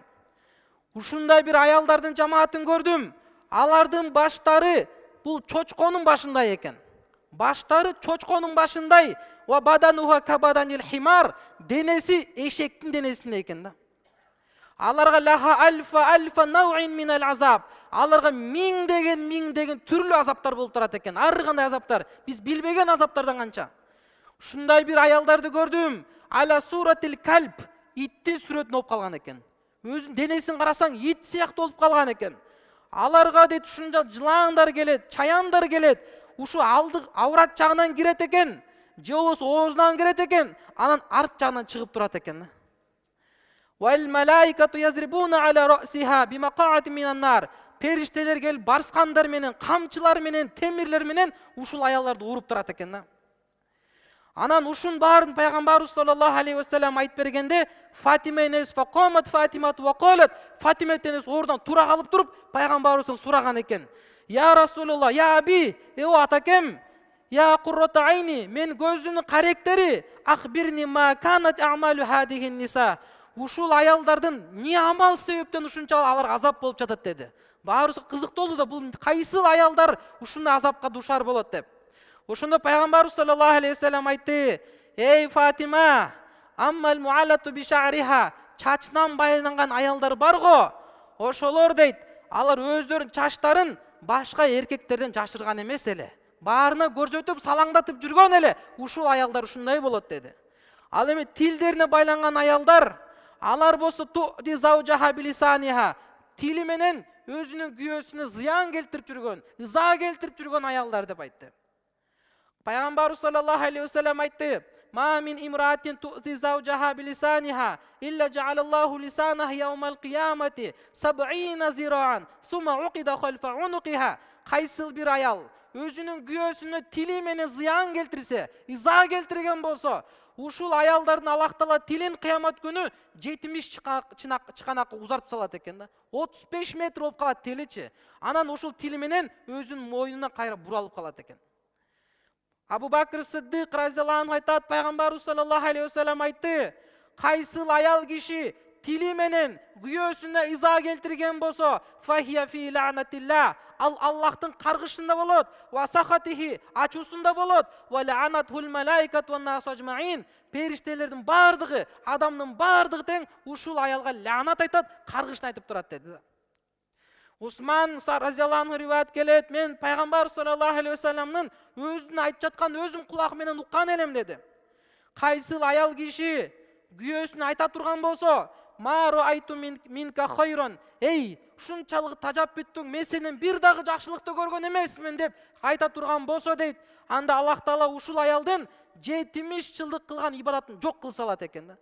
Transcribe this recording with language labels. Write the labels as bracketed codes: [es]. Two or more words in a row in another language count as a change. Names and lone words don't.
[ky] Ушундай бир аялдардын жамаатын көрдүм. Алардын баштары бул чочконун башындай экен. Баштары чочконун башындай. [ar] وبدنها كبدن الحمار. [ky] Денеси эшектин денесинде экен да. [ar] Аларга لها ألف نوع من العذاب. [ky] Аларга миңдеген түрлүү азаптар болуп турат экен. Ар кандай азаптар. Биз билбеген азаптардан канча. Ушундай бир аялдарды көрдүм. [ar] على صورة الكلب. [ky] Иттин сүрөтүнө болуп калган экен. Өзүнүн денесин карасаң, ит сыяктуу болуп калган экен. Аларга дейт ушунча жыландар келет, чаяндар келет. Ушу алдык аврат жагынан кирет экен. Же болбосо оозунан кирет экен. Анан арт жагынан чыгып турат экен. [ar] والملائكة يضربون على رأسها بمقامع من النار. [ky] Периштелер келип барскандар менен, камчылар менен, темирлер менен ушул аялдарды уруп турат экен. Анан ушун баарын пайгамбарыбыз [ar] صلى الله عليه وسلم [ky] айтып бергенде, [ar] Фатима энес فقامت فاطمة وقالت. [ky] Фатима энес ордон тура калып туруп, пайгамбарыбыздан сураган экен. [ar] يا رسول الله يا أبي, [ky] о атакем, [ar] يا قرة عيني, [ky] мен көзүмдүн каректери, [ar] أخبرني ما كانت أعمال هذه النساء. [ky] Ушул аялдардын не амал себептен ушунчалык алар азап болуп жатат деди. Баарыбызга кызыктуу да, бул кайсыл аялдар ушундай азапка душар болот деп. Ошондо пайгамбарыбыз [ar] صلى الله عليه وسلم [ky] айтты: "Эй Фатима, [ar] أما المعلقة بشعرها", [ky] чачынан байланган аялдар барго, ошолор дейт, алар өздөрүнүн чачтарын башка эркектерден жашырган эмес эле. Баарына көрсөтүп, салаңдатып жүргөн эле. Ушул аялдар ушундай болот деди. Ал эми тилдерине байланган аялдар, алар болсо [ar] تؤذي زوجها بلسانها, [ky] тили менен өзүнүн күйөөсүнө зыян келтирип жүргөн, ыза келтирип жүргөн аялдар деп айтты. [ar] Пайгамбарыбыз صلى الله عليه وسلم айтты: "ما من امرأة تؤذي زوجها بلسانها إلا جعل الله لسانها يوم القيامة 70 ذراعا ثم عقد خلف عنقها". [ky] Кайсыл бир аял өзүнүн күйөөсүнө тили менен зыян келтирсе, ыза келтирген болсо, ушул аялдардын Аллах Таала тилин кыямат күнү 70 чыканакка узартып салат экен да. 35 метр болуп калат тиличи. Анан ушул тили менен өзүнүн мойнуна кайра буралып калат экен. Абу Бакр Сиддик [ar] رضي الله عنه [ky] айтат, пайгамбарыбыз [ar] صلى الله عليه وسلم [ky] айтты: "Кайсыл аял киши тили менен күйөөсүнө ыза келтирген болсо, [ar] فهي في لعنة الله", [ky] ал Аллахтын каргышында болот, [ar] وسخطه, [ky] ачуусунда болот, [ar] ولعنته الملائكة والناس أجمعين, [ky] периштелердин бардыгы, адамдын бардыгы тең ушул аялга ла'нат айтат, каргышын айтып турат деди. Усман [ar] رضي الله عنه [ky] риваят келет: "Мен пайгамбар [ar] صلى الله عليه و [ky] саллямдын өзүнүн айтып жаткан өзүм кулак менен уккан элем" деди. Кайсыл аял киши күйөөсүнө айта турган болсо, [ar] "ما رأيت منك خيرا", [ky] "Эй, ушунчалык тажап бүттүң, мен сенен бир дагы жакшылыкты көргөн эмесмин" деп айта турган болсо дейт, анда Аллах Таала ушул аялдын 70 жылдык кылган ибадатын жок кылып салат экен да.